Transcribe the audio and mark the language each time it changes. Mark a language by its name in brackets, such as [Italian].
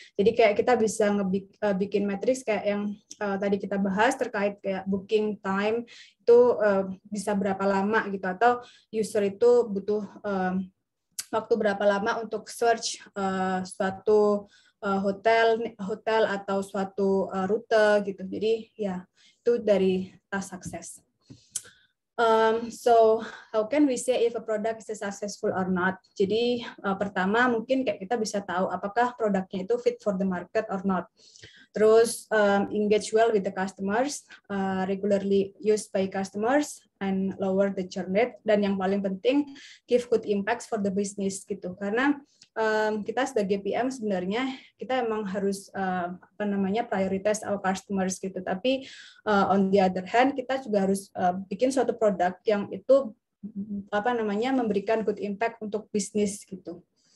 [Indonesian] Jadi kayak kita bisa bikin matriks kayak yang tadi kita bahas terkait kayak booking time itu bisa berapa lama gitu, atau user itu butuh waktu berapa lama untuk search suatu hotel atau suatu rute gitu. Jadi ya itu dari task success. [English] So how can we say if a product is successful or not? [Indonesian] Jadi pertama mungkin kayak kita bisa tahu apakah produknya itu [English] fit for the market or not. [Indonesian] Terus [English] engage well with the customers, regularly used by customers, and lower the churn rate. [Indonesian] Dan yang paling penting [English] give good impacts for the business gitu. [Indonesian] Karena kita sebagai PM sebenarnya kita emang harus [English] prioritize our customers [Indonesian] gitu. Tapi [English] on the other hand [Indonesian] kita juga harus bikin suatu produk yang itu memberikan [English] good impact [Indonesian] untuk bisnis gitu.